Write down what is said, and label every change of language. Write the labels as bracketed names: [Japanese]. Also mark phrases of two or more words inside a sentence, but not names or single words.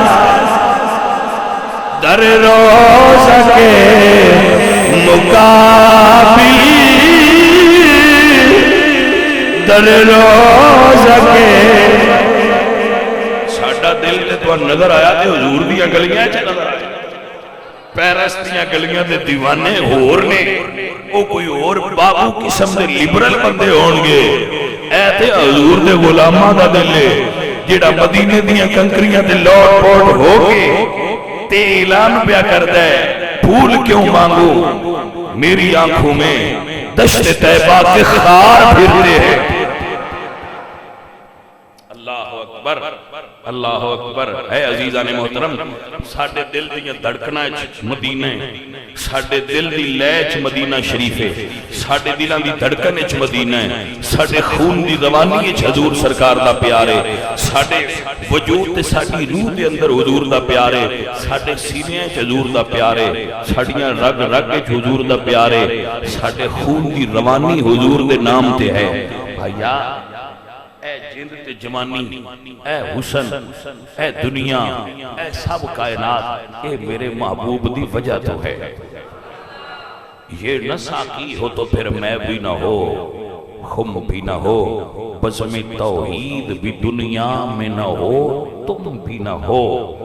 [Punjabi] در روزہ کے مقابل در روزہ کے دل تے تو نظر آیا تے حضور دیاں گلیاں چ نظر آیا. پیرس دیاں گلیاں تے دیوانے ہور نے او کوئی اور بابو قسم دے لبرل بندے ہون گے. اے تے حضور دے غلاماں دا دل ہے جڑا مدینے دیاں کنکریاں تے لوٹ پوٹ ہو کے تے اعلان پیا کردا ہے [Urdu] پھول کیوں مانگو میری آنکھوں میں دشت طیبہ کے خار پھرتے ہیں. [Arabic] اللہ اکبر اللہ اکبر [Punjabi] اے عزیزان محترم ساڈے دل دیاں دھڑکناں وچ مدینہ ہے ساڈے دل دی لے وچ مدینہ شریف ہے ساڈے دلاں دی دھڑکن وچ مدینہ ہے ساڈے خون دی روانی وچ حضور سرکار دا پیار ہے ساڈے وجود تے ساڈی روح دے اندر حضور دا پیار ہے ساڈے سینے وچ حضور دا پیار ہے ساڈیاں رگ رگ وچ حضور دا پیار ہے ساڈے خون دی روانی حضور دے نام تے ہے بھائیا اے جند تے جوانی اے حسن اے دنیا اے سب کائنات اے میرے محبوب دی وجہ تو ہے [Urdu] یہ نہ ساقی ہو تو پھر میں بھی نہ ہو خم بھی نہ ہو بزم توحید بھی دنیا میں نہ ہو تم بھی نہ ہو